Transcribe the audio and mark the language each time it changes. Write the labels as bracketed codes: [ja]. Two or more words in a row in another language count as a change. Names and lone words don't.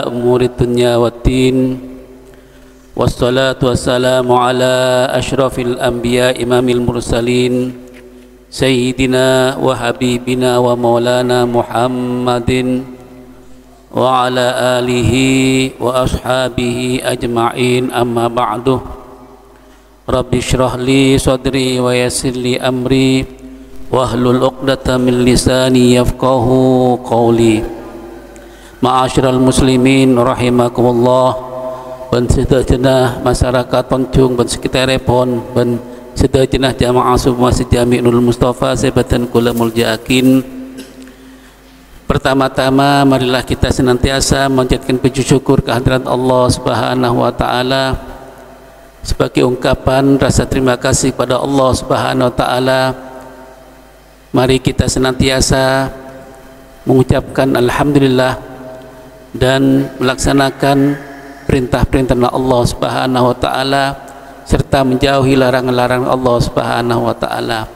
[ar] أمور الدنيا والدين، والصلاة والسلام على أشرف الأنبياء إمام المرسلين سيدنا وحبيبنا ومولانا محمد وعلى آله وأصحابه أجمعين، أما بعد. رب اشرح لي صدري ويسر لي أمري واحلل عقدة من لساني يفقهوا قولي. معاشر المسلمين رحمكم الله, [mad] ban sedaya masyarakat Panggung ban sekitar pon ban sedaya jenah jamaah subuh Masjid Jami' Nurul Mustafa sebatan kula muljaakin. [id] Pertama-tama marilah kita senantiasa menjadikan puji syukur kehadirat Allah [ar] سبحانه وتعالى [id] sebagai ungkapan rasa terima kasih kepada Allah [ar] سبحانه وتعالى. [id] Mari kita senantiasa mengucapkan alhamdulillah dan melaksanakan perintah-perintah Allah [ar] سبحانه وتعالى [id] serta menjauhi larangan-larangan Allah [ar] سبحانه وتعالى.